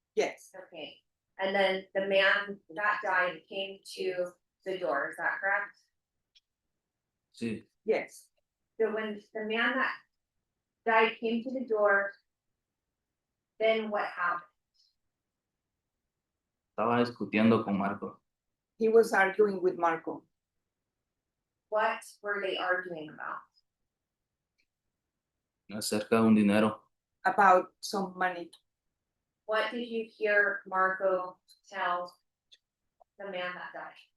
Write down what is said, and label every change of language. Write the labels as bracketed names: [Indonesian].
[English] yes, Okay, and then the man that died came to the door, is that correct? [Spanish] sí. [English] yes. So when the man that died came to the door, then what happened? [Spanish] Estaba discutiendo con Marcos. [English] He was arguing with Marco What were they arguing about? [Spanish] Acerca de un dinero. [English] about some money. What did you hear Marco tell the man that died?